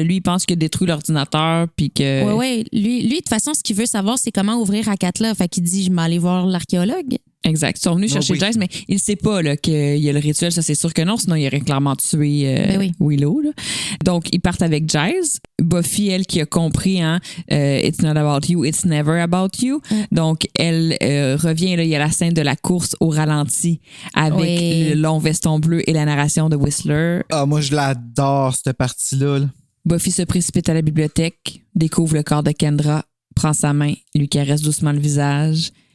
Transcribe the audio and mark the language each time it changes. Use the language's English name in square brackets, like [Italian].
[French] Lui, il pense qu'il a détruit l'ordinateur. Puis que... Oui. Lui, de toute façon, ce qu'il veut savoir, c'est comment ouvrir Akatla. Fait qu'il dit, je vais aller voir l'archéologue. Exact. Ils sont venus chercher Giles, mais il ne sait pas là, qu'il y a le rituel. Ça, c'est sûr que non. Sinon, il aurait clairement tué Willow. Là. Donc, ils partent avec Giles. [English] Buffy, [French] elle, qui a compris, hein, [English] it's not about you, it's never about you. [French] Donc, elle revient. Là, il y a la scène de la course au ralenti avec le long veston bleu et la narration de Whistler. Ah, moi, je l'adore, cette partie-là. Là. Buffy se précipite à la bibliothèque, découvre le corps de Kendra, prend sa main, lui caresse doucement le visage.